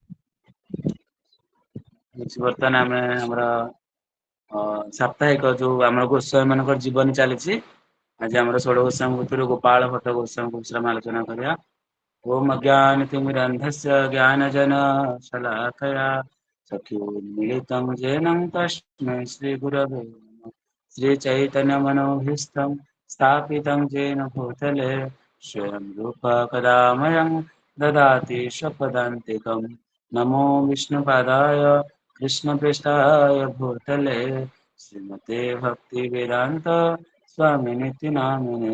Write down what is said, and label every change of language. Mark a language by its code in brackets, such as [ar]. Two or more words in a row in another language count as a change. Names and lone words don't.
[or] ବର୍ତ୍ତମାନ ଆମେ ଆମର ସାପ୍ତାହିକ ଯୋଉ ଆମର ଗୋସ୍ୱାମୀ ମାନଙ୍କର ଜୀବନୀ ଚାଲିଛି। ଆଜି ଆମର ଷୋଡଶ ଗୋସ୍ୱାମୀ ଭିତରୁ ଗୋପାଳ ଭଟ୍ଟ ଗୋସ୍ୱାମୀଙ୍କ ବିଷୟରେ ଆମେ ଆଲୋଚନା କରିବା। [sa] ଓମ୍ ଅଜ୍ଞାନତିମିରନ୍ଧସ୍ୟ ଜ୍ଞାନଜନ ଶଲାକୟା ଚକ୍ଷୁନ୍ମିଳିतं येन तस्मै श्रीगुरवे नमः। श्रीचैतन्यमनोभीष्टं स्थापितं येन भूतले स्वयं रूप कदा मह्यं ददाति स्वपदान्तिकम्। नमो विष्णुपादाय कृष्णपृष्ठाय भूतले श्रीमते भक्तिवेदान्त स्वामिनिति नामिने।